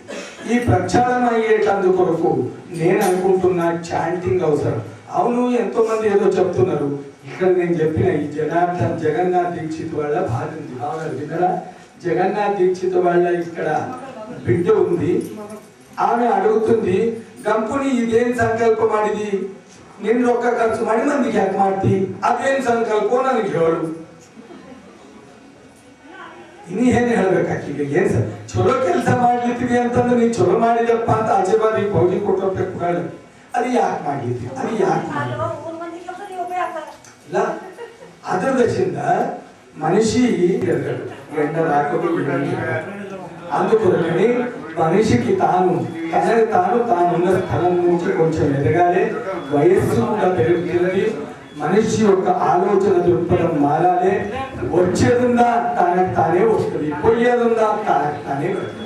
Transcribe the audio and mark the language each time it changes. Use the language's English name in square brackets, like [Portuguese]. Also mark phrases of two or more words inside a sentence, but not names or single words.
[Telugu] ఈ ప్రక్షాళన అయ్యేటందు కొరకు నేను అనుకుంటున్న చాంటింగ్ అవసరం. అవును, ఎంతో మంది ఏదో చెప్తున్నారు. ఇక్కడ నేను చెప్పిన ఈ జగన్నాథ్ దీక్షిత్ వాళ్ళ భార్య ఉంది, బాగా వినరా? జగన్నాథ్ దీక్షిత్ వాళ్ళ ఇక్కడ బిడ్డ ఉంది. ఆమె అడుగుతుంది, గంపుని [Kannada] ಇದೇನ್ ಸಂಕಲ್ಪ ಮಾಡಿದಿ, ನಿನ್ನ ರೊಕ್ಕ ಖರ್ಚು ಮಾಡಿ ಮಂದಿಗೆ ಯಾಕೆ ಮಾಡ್ತಿ, ಅದೇನ್ ಸಂಕಲ್ಪ ನನಗೆ ಹೇಳು. ಇನ್ನೇನು ಹೇಳ್ಬೇಕಾಕಿಗೆ, ಏನ್ ಸರ್ ಚಲೋ ಕೆಲಸ ಮಾಡ್ಲಿತ್ತೀವಿ ಅಂತಂದ್ರೆ ನೀನ್ ಚಲೋ ಮಾಡಿದಪ್ಪ ಅಂತ ಆಜೀಬಾದಿ ಪೌಜಿ ಕೊಟ್ಟೋಗ್ಬೇಕು. ಅದು ಯಾಕೆ ಮಾಡ್ಲಿತ್ತೀವಿ, ಅದು ಯಾಕೆ ಇಲ್ಲ ಅದ್ರ ದಶಿಂದ ಮನುಷ್ಯ ಎಂಟರ್ ಹಾಕೋದು [Telugu] అందుకొరకని మనిషికి తానున్న స్థలం నుంచి కొంచెం ఎదగాలి, వయస్సు కూడా పెరుగుతుంది, మనిషి యొక్క ఆలోచన దృక్పథం మారాలి, వచ్చేదుందా తనకు తానే వస్తుంది, పోయేదుందా తనకు తానే వస్తుంది.